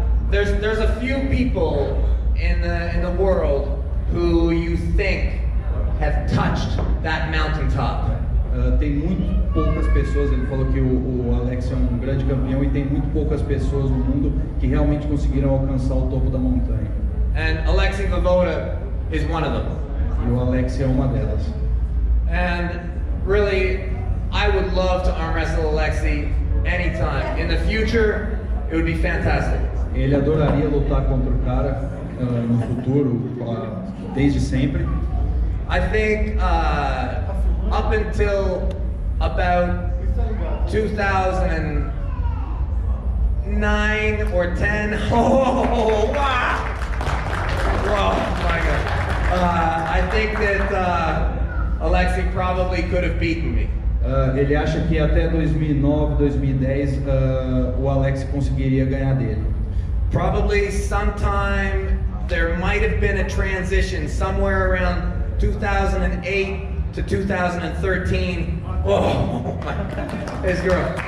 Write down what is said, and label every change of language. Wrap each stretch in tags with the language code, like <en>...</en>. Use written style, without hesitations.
<en>There's a few people in the world who you think have touched that mountaintop.</en> <pt>Tem muito poucas pessoas, ele falou que o Alex é um grande campeão e tem muito poucas pessoas no mundo que realmente conseguiram alcançar o topo da montanha.</pt> <en>And Alexei Voivoda is one of them.</en> <pt>E o Alex é uma delas.</pt> <en>And really, I would love to arm wrestle Alexei anytime. In the future, it would be fantastic.</en> <pt>Ele adoraria lutar contra o cara no futuro, desde sempre.</pt> <en>I think up until about 2009 or 10. Oh, wow! Oh my God! I think that Alexei probably could have beaten me.</en> <pt>Ele acha que até 2009, 2010 o Alex conseguiria ganhar dele.</pt> <en>Probably sometime there might have been a transition somewhere around 2008 to 2013. Oh my God, this girl.</en>